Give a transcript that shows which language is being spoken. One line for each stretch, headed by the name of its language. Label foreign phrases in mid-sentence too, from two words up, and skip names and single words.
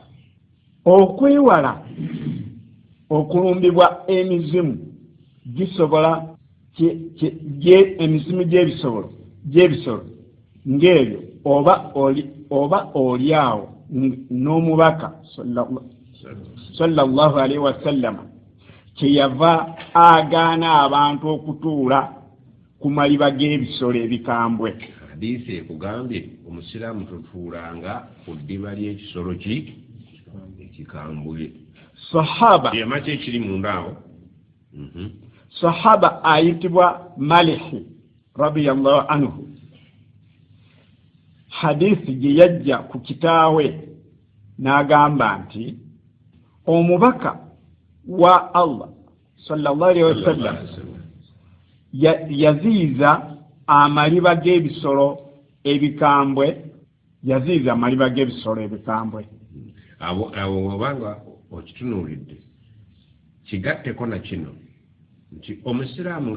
Ganda: Okwewala okulumbibwa emizimu gisobola emizimu gy'ebisolo ng'ebyo oba oli awo n'omubaka
Arabic: صلى الله عليه وسلم
Ganda: kyeyava agaana abantu okutuula ku maliba g'ebisolo ebikambwe. Hadiisi ekugambye omusiraamu totuulanga ku ddiba ly'ekisolo ekikambwe. Sahaba kyema ekiri munda awo. Sahaba ayitibwa Malihi
Arabic: رضي الله عنه,
Ganda: hadiisi gye yajja ku kitaawe n'agamba nti omubaka wa Allah
Arabic: صلى الله عليه وسلم
Ganda: yaziiza amaliba g'ebisolo ebikambwe. Abo obanga okitunuulidde kigatteko na kino nti omusiraamu nga